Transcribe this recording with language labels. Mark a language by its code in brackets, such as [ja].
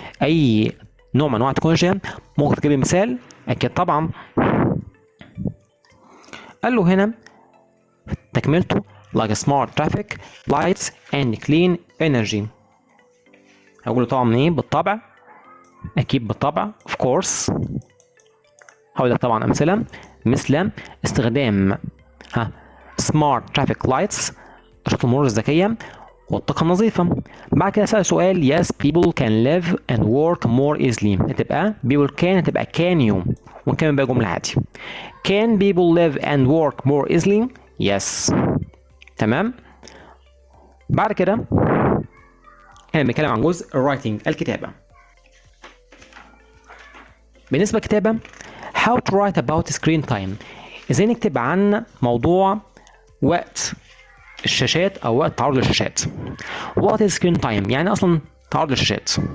[ar] اي نوع من انواع التكنولوجيا ممكن تجيب لي مثال؟ اكيد طبعا. قال له هنا تكملته [en] like smart traffic lights and clean energy. [ar] هقول له طبعا ايه بالطبع اكيد بالطبع [en] of course. [ar] هقول لك طبعا امثله مثل استخدام [en] smart traffic lights [ar] اشارات المرور الذكيه والطاقه النظيفه. بعد كده سأل سؤال [en] yes people can live and work more easily. [ar] هتبقى [en] people can [ar] هتبقى [en] can you [ar] ونكمل بقى جمله عادي. [en] can people live and work more easily؟ yes. [ar] تمام. بعد كده احنا بنتكلم عن جزء writing الكتابه. بالنسبه للكتابه [en] how to write about screen time. [ar] ازاي نكتب عن موضوع وقت الشاشات او وقت تعرض للشاشات. [en] what is screen time [ar] يعني اصلا تعرض للشاشات.